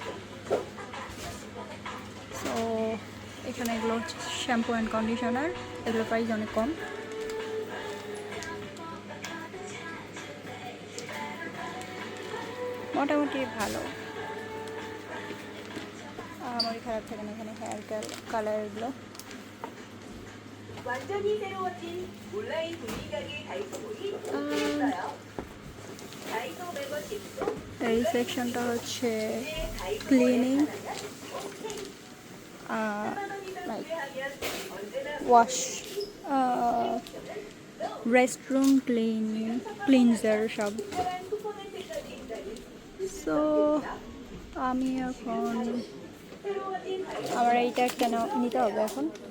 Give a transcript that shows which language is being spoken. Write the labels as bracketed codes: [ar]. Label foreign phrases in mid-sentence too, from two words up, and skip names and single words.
[bn] সো এখানে এগুলো হচ্ছে [en] shampoo and conditioner, [bn] এগুলোর প্রাইস অনেক কম। মোটামুটি ভালো, আমারই খারাপ থাকে না। এখানে [en] hair colorগুলো [ko] 완전히 새로워진 온라인 구입가게 다이소몰이 오픈했어요. 다이소 멤버십도 [bn] এই সেকশনটা হচ্ছে [en] cleaning, like wash, restroom cleanser [bn] সব। সো আমি এখন আমার এইটা কেন নিতে হবে এখন।